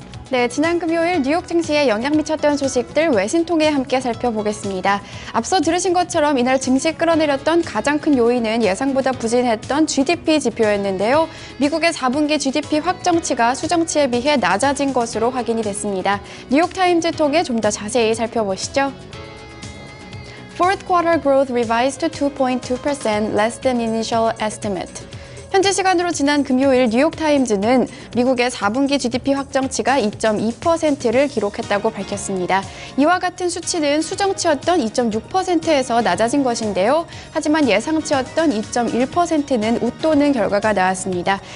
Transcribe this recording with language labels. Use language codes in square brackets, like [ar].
[ko] 네, 지난 금요일 뉴욕 증시에 영향 미쳤던 소식들 외신 통해 함께 살펴보겠습니다. 앞서 들으신 것처럼 이날 증시 끌어내렸던 가장 큰 요인은 예상보다 부진했던 GDP 지표였는데요. 미국의 4분기 GDP 확정치가 수정치에 비해 낮아진 것으로 확인이 됐습니다. 뉴욕타임즈 통해 좀 더 자세히 살펴보시죠. [en] Fourth quarter growth revised to 2.2%, less than initial estimate. [ko] 현지 시간으로 지난 금요일 뉴욕타임즈는 미국의 4분기 GDP 확정치가 2.2%를 기록했다고 밝혔습니다. 이와 같은 수치는 수정치였던 2.6%에서 낮아진 것인데요. 하지만 예상치였던 2.1%는 웃도는 결과가 나왔습니다.